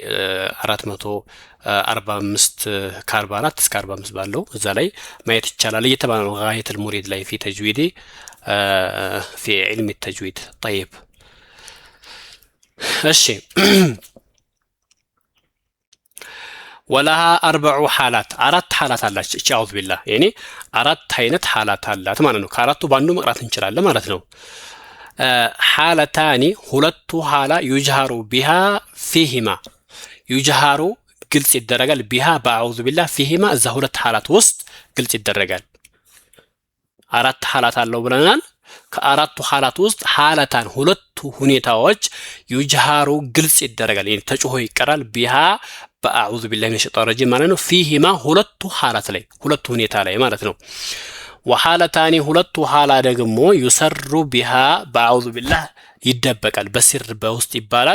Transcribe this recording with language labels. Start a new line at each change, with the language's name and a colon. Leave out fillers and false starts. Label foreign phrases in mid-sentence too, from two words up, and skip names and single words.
Amharic: 445 ከ44 እስከ 45 ባለው እዛ ላይ ማየት ይቻላል እየተባለ ነው غاية المريد ላይ
Arabic: في تجويد في علم التجويد
Amharic: طيب እሺ
Arabic: ولها 4 حالات
Amharic: አራት حالات አላችሁ እቺ
Arabic: أعوذ بالله
Amharic: يعني አራት አይነት حالات አላት ማለት ነው ከአራቱ ባንዱ መቅራት እንችላለን ማለት ነው حالتان ሁለቱ
Arabic: حالا يجهر بها فيهما يجهر
Amharic: ግልጽ ይደረጋል بها
Arabic: بأعوذ بالله
Amharic: فيهما እዛ ሁለት حالات ውስጥ ግልጽ ይደረጋል አራት حالات አለው ብለናል ከአራቱ حالات ውስጥ حالتان ሁለቱ ሁኔታዎች يجهر ግልጽ ይደረጋል يعني ተጮሆ ይቀራል بها
Arabic: بأعوذ بالله من شيطان رجيم
Amharic: ማለት ነው ፊሂማ ሁለቱ ሐላት ላይ ሁለቱ ሁኔታ ላይ ማለት ነው ወሐለታኒ ሁለቱ ሐላ ደግሞ
Arabic: يسر بها بأعوذ بالله
Amharic: ይደበቃል በስር በውስጥ ይባላል